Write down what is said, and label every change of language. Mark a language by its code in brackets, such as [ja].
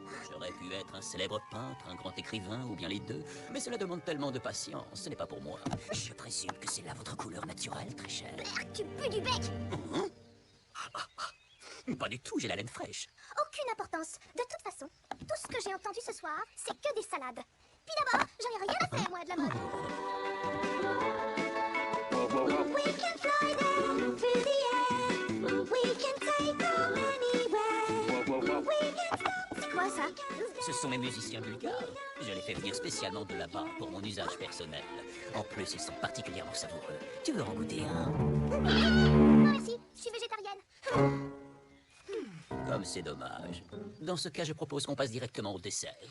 [fr] J'aurais pu être un célèbre peintre, un grand écrivain, ou bien les deux, mais cela demande tellement de patience, ce n'est pas pour moi. Je présume que c'est là votre couleur naturelle, très chère. Merde, tu pues du bec. Pas du tout, j'ai la laine fraîche. Aucune importance. De toute façon, tout ce que j'ai entendu ce soir, c'est que des salades. Puis d'abord, j'en ai rien à faire, moi, de la mode. [en] We can fly them through the air. We can take them anywhere. We can stop. [fr] C'est quoi ça? Ce sont mes musiciens bulgares. Je les fais venir spécialement de là-bas pour mon usage personnel. En plus, ils sont particulièrement savoureux. Tu veux en goûter un? Non merci, je suis végétarienne. Comme c'est dommage. Dans ce cas, je propose qu'on passe directement au dessert.